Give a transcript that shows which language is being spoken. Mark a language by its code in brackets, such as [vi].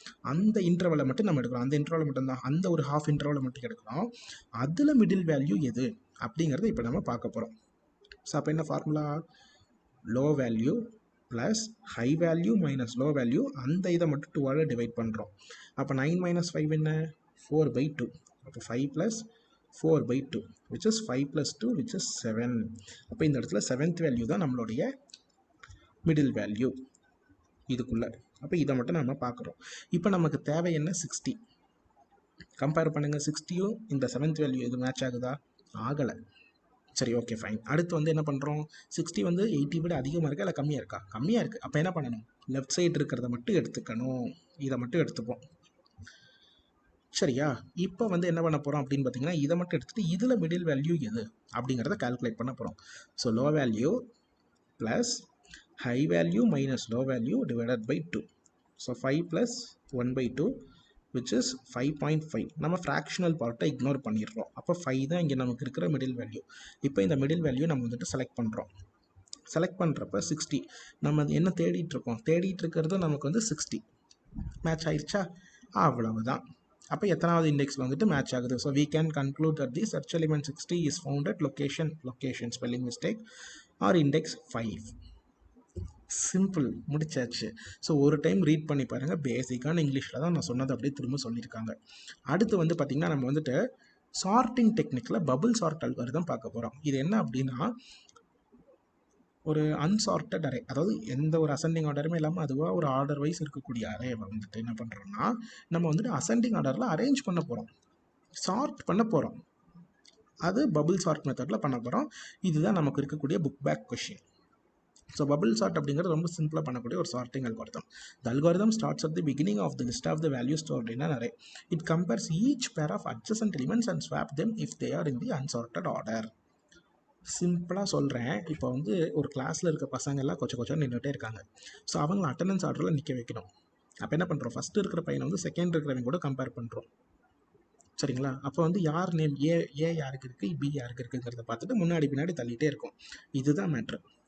[ta] அந்த இன்டர்வலை மட்டும் நம்ம எடுக்கிறோம். அந்த இன்டர்வலை மட்டும்தான், அந்த ஒரு ஹாஃப் இன்டர்வலை மட்டும் எடுக்கிறோம். அதில் மிடில் வேல்யூ எது அப்படிங்கிறத இப்போ நம்ம பார்க்க போகிறோம். ஸோ அப்போ என்ன formula? Low value plus high value minus low value, அந்த இதை மட்டும் 2ஆல் டிவைட் பண்ணுறோம். அப்போ 9 மைனஸ் 5 என்ன? 4/2. [en] அப்போ 5 plus 4/2 which is 5 + 2 which is 7. [ta] அப்போ இந்த இடத்துல 7th வேல்யூ தான் நம்மளுடைய மிடில் வேல்யூ இதுக்குள்ளே. அப்போ இதை மட்டும் நம்ம பார்க்குறோம். இப்போ நமக்கு தேவை என்ன? 60. கம்பேர் பண்ணுங்கள், 60யும் இந்த 7th வேல்யூ இது மேட்ச் ஆகுதா? ஆகலை. சரி, ஓகே, ஃபைன். அடுத்து வந்து என்ன பண்ணுறோம்? 60 வந்து 80 விட அதிகமாக இருக்கா இல்லை கம்மியாக இருக்கா? கம்மியாக இருக்குது. அப்போ என்ன பண்ணணும்? லெஃப்ட் சைடு இருக்கிறத மட்டும் எடுத்துக்கணும். இதை மட்டும் எடுத்துப்போம். சரியா? இப்போ வந்து என்ன பண்ண போகிறோம் அப்படின்னு பார்த்தீங்கன்னா இதை மட்டும் எடுத்துகிட்டு இதில் மிடில் வேல்யூ எது அப்படிங்கிறத கால்குலேட் பண்ண போகிறோம். [en] So low value plus high value minus low value divided by 2. So 5 + 1/2 which is 5.5. [ta] நம்ம ஃப்ராக்ஷனல் பார்ட்டை இக்னோர் பண்ணிடுறோம். அப்போ 5 தான் இங்கே நமக்கு இருக்கிற மிடில் வேல்யூ. இப்போ இந்த மிடில் வேல்யூ நம்ம வந்துட்டு செலக்ட் பண்ணுறோம். செலக்ட் பண்ணுறப்ப 60 நம்ம என்ன தேடிட்டுருக்கோம்? தேடிட்டு நமக்கு வந்து 60 மேட்ச் ஆயிடுச்சா? அவ்வளவுதான். அப்போ எத்தனாவது இண்டெக்ஸில் வந்துட்டு மேட்ச் ஆகுது? [en] So we can conclude that the search element 60 is found at location spelling mistake or index 5. [ta] Simple, முடிச்சாச்சு. ஸோ ஒரு டைம் ரீட் பண்ணி பாருங்கள். பேசிக்கான இங்கிலீஷில் தான் நான் சொன்னது அப்படியே திரும்ப சொல்லியிருக்காங்க. அடுத்து வந்து பார்த்திங்கன்னா நம்ம வந்துட்டு சார்ட்டிங் டெக்னிக்கில் பபுள் சார்ட் அல்காரிதம் பார்க்க போகிறோம். இது என்ன அப்படின்னா ஒரு அன்சார்ட்டட் அரே, அதாவது எந்த ஒரு அசெண்டிங் ஆர்டருமே இல்லாமல் அதுவாக ஒரு ஆர்டர் வைஸ் இருக்கக்கூடிய அரேவை வந்துட்டு என்ன பண்ணுறோம்னா நம்ம வந்துட்டு அசெண்டிங் ஆர்டரில் அரேஞ்ச் பண்ண போகிறோம், சார்ட் பண்ண போகிறோம். அது பபுள் சார்ட் மெத்தடில் பண்ண போகிறோம். இதுதான் நமக்கு இருக்கக்கூடிய book back question. So bubble chart அப்படிங்கிறது ரொம்ப சிம்பிளாக பண்ணக்கூடிய ஒரு sorting algorithm. [en] The algorithm starts at the beginning of the list of the value stored in an array. இட் கம்பேர்ஸ் ஈச் பேர் ஆஃப் adjacent elements and swap them if they are in the unsorted order. [ta] சிம்பிளாக சொல்கிறேன். இப்போ வந்து ஒரு கிளாஸில் இருக்க பசங்க எல்லாம் கொஞ்சம் நின்றுட்டே இருக்காங்க. ஸோ அவங்கள அட்டண்டன்ஸ் ஆர்டரில் நிற்க வைக்கணும். அப்போ என்ன பண்ணுறோம், ஃபஸ்ட்டு இருக்கிற பையனை வந்து செகண்ட் இருக்கிறவங்க கூட கம்பேர் பண்ணுறோம். சரிங்களா? அப்போ வந்து யார் நேம் ஏ யாருக்கு இருக்குது, பி யாருக்கு இருக்குங்கிறத பார்த்துட்டு முன்னாடி பின்னாடி தள்ளிகிட்டே இருக்கும். இதுதான் மேட்ரு.